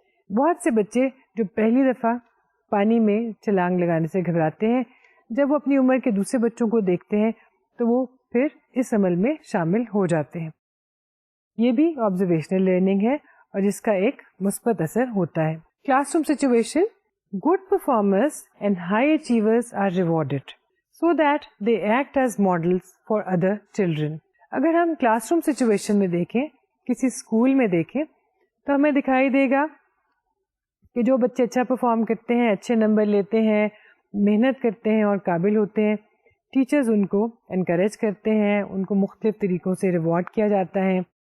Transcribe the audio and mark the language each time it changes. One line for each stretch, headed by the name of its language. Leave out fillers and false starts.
Urdu: بہت سے بچے جو پہلی دفعہ پانی میں چھلانگ لگانے سے گھبراتے ہیں, جب وہ اپنی عمر کے دوسرے بچوں کو دیکھتے ہیں تو وہ پھر اس عمل میں شامل ہو جاتے ہیں. یہ بھی آبزرویشنل لرننگ ہے اور جس کا ایک مثبت اثر ہوتا ہے.
English: Class room situation. Good performers and high achievers are rewarded so that they act as models for other children.
Urdu: اگر ہم کلاس روم سچویشن میں دیکھیں, کسی اسکول میں دیکھیں, تو ہمیں دکھائی دے گا کہ جو بچے اچھا پرفارم کرتے ہیں, اچھے نمبر لیتے ہیں, محنت کرتے ہیں اور قابل ہوتے ہیں, ٹیچرز ان کو انکریج کرتے ہیں, ان کو مختلف طریقوں سے ریوارڈ کیا جاتا ہے.